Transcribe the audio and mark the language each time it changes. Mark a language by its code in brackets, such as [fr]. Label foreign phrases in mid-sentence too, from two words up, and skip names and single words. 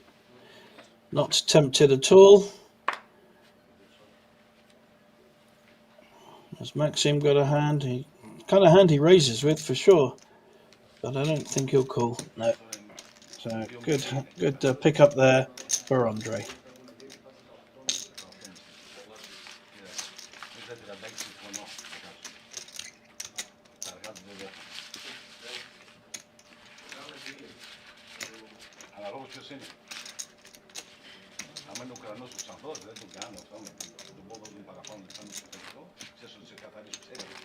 [en] Not tempted at all. Has Maxim got a hand? Kind of hand he raises with for sure. But I don't think he'll call. No. So good pick up there for Andre. [el] Αναλόγως ποιος είναι. Άμα είναι Ουκρανός ο Ξανθός, δεν τον κάνω αυτό με τον πόδο του παραπάνω, δεν κάνω στο τελικό, ξέρεις ότι σε καθαρίσω, ξέρεις.